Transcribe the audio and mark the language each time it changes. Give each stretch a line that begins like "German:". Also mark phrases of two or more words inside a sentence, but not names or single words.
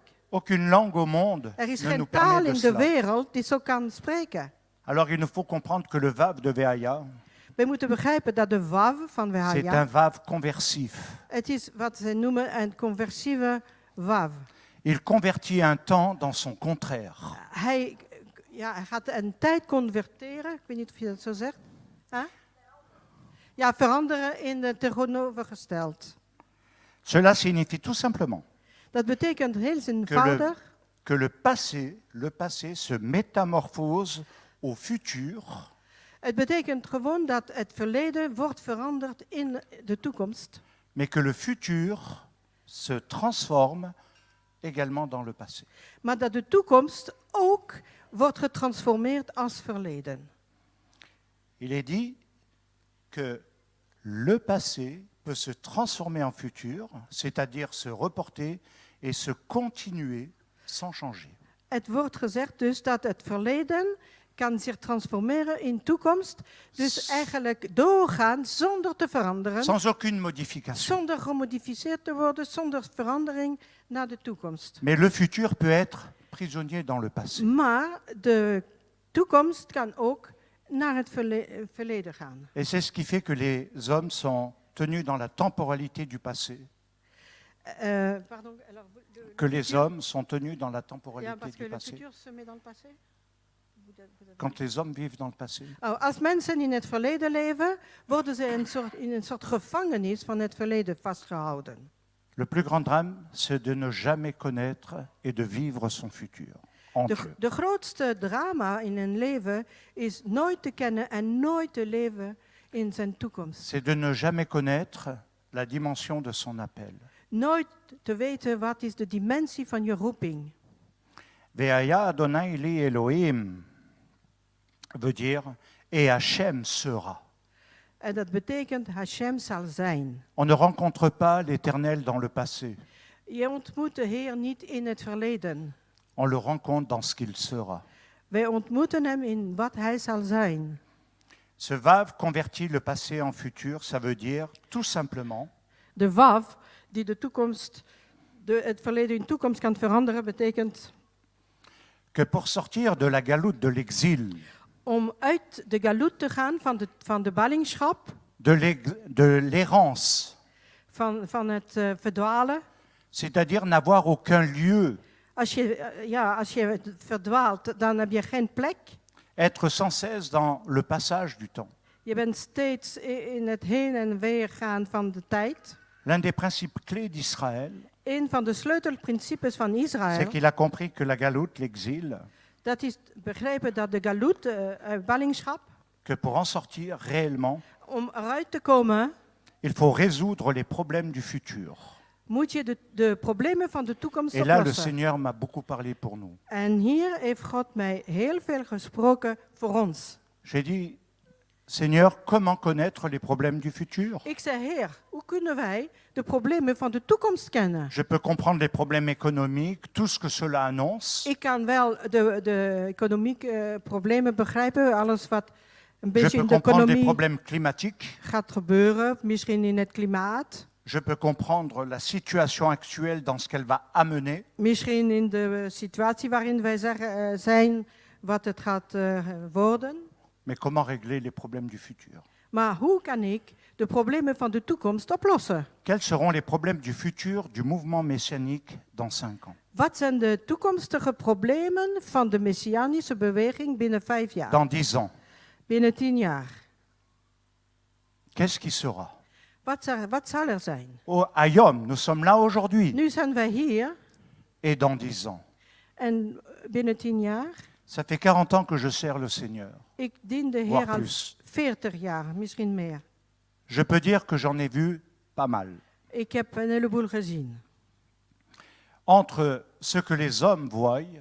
French: Aucune langue au monde
Dutch: Er is
French: ne
Dutch: geen
French: nous
Dutch: taal
French: permet de
Dutch: in de
French: cela.
Dutch: wereld die zo kan spreken.
French: Alors il nous faut comprendre que le vav de Veaya,
Dutch: Wij moeten begrijpen dat de wav van
French: c'est Vehaya, un vav conversif.
Dutch: het is wat ze noemen een conversieve wav.
French: Il convertit un temps dans son contraire.
Dutch: Hij gaat een tijd converteren, ik weet niet of je dat zo zegt. Huh? Ja, veranderen in het tegenovergesteld.
French: Cela signifie tout simplement
Dutch: Dat betekent heel eenvoudig
French: que le passé se métamorphose au futur
Dutch: het betekent gewoon dat het verleden wordt veranderd in de toekomst.
French: mais que le futur se transforme également dans le passé.
Dutch: Maar dat de toekomst ook wordt getransformeerd als verleden.
French: Il est dit que le passé peut se transformer en futur, c'est-à-dire se reporter et se continuer sans changer.
Dutch: Het wordt gezegd dus dat het verleden kan zich transformeren in toekomst. Dus eigenlijk doorgaan zonder te veranderen.
French: Sans aucune modification.
Dutch: Zonder gemodificeerd te worden, zonder verandering naar de toekomst.
French: Mais le futur peut être prisonnier dans le passé.
Dutch: Maar de toekomst kan ook naar het verleden gaan.
French: Et c'est ce qui fait que les hommes sont tenus dans la temporalité du passé. Pardon, alors, Que les hommes sont tenus dans la
Dutch: Ja,
French: temporalité parce que du le passé. futur se met dans le passé. Quand les hommes vivent dans le passé.
Dutch: Als mensen in het verleden leven, worden ze in een soort gevangenis van het verleden vastgehouden.
French: Le plus grand drame, c'est de ne jamais connaître et de vivre son futur en Dieu.
Dutch: De grootste drama in een leven is nooit te kennen en nooit te leven in zijn toekomst.
French: C'est de ne jamais connaître la dimension de son appel.
Dutch: Nooit te weten wat is de dimensie van je roeping.
Hebrew: Veaya Adonai li Elohim
French: veut dire et Hachem sera.
Dutch: En dat betekent Hashem zal zijn.
French: On ne rencontre pas l'Éternel dans le passé.
Dutch: Je ontmoet de Heer niet in het verleden.
French: On le rencontre dans ce qu'il sera.
Dutch: Wij ontmoeten hem in wat hij zal zijn.
French: Ce vav convertit le passé en futur, ça veut dire tout simplement
Dutch: De wav die de toekomst, het verleden in toekomst kan veranderen, betekent
French: que pour sortir de la galoute de l'exil,
Dutch: om uit de galoet te gaan van de ballingschap,
French: de l'errance,
Dutch: van het verdwalen.
French: c'est-à-dire n'avoir aucun lieu,
Dutch: Als je verdwaalt, dan heb je geen plek.
French: être sans cesse dans le passage du temps.
Dutch: Je bent steeds in het heen en weer gaan van de tijd.
French: L'un des principes clés d'Israël,
Dutch: Een van de sleutelprincipes van
French: c'est Israël, qu'il a compris que la galoute, l'exil,
Dutch: dat is begrepen dat de galoet, ballingschap,
French: que pour en sortir réellement,
Dutch: om eruit te komen,
French: il faut résoudre les problèmes du futur.
Dutch: moet je de problemen van de toekomst
French: Et là, le
Dutch: oplossen.
French: Seigneur m'a beaucoup parlé pour nous.
Dutch: En hier heeft God mij heel veel gesproken voor ons.
French: J'ai dit, Seigneur, comment connaître les problèmes du futur?
Dutch: Ik zei, Heer, hoe kunnen wij de problemen van de toekomst kennen?
French: Je peux comprendre les problèmes économiques, tout ce que cela annonce.
Dutch: Ik kan wel de economieke problemen begrijpen, alles wat een
French: Je
Dutch: beetje
French: peux
Dutch: in de
French: comprendre les
Dutch: economie
French: problèmes climatiques.
Dutch: gaat gebeuren, misschien in het klimaat,
French: Je peux comprendre la situation actuelle dans ce qu'elle va amener.
Dutch: misschien in de situatie waarin wij zijn, wat het gaat worden.
French: Mais comment régler les problèmes du futur?
Dutch: Maar hoe kan ik de problemen van de toekomst oplossen?
French: Quels seront les problèmes du futur du mouvement messianique dans 5 ans?
Dutch: Wat zijn de toekomstige problemen van de messianische beweging binnen 5 jaar?
French: Dans 10 ans?
Dutch: Binnen 10 jaar?
French: qu'est-ce qui sera?
Dutch: Wat zal er zijn?
French: À Yom, nous sommes là aujourd'hui
Dutch: Nu zijn wij hier
French: et dans 10 ans.
Dutch: en binnen 10 jaar.
French: Ça fait 40 ans que je sers le Seigneur,
Dutch: Ik dien de
French: voire
Dutch: Heer al
French: plus.
Dutch: 40 jaar, misschien meer.
French: Je peux dire que j'en ai vu pas mal.
Dutch: Ik heb een heleboel gezien.
French: Entre ce que les hommes voient,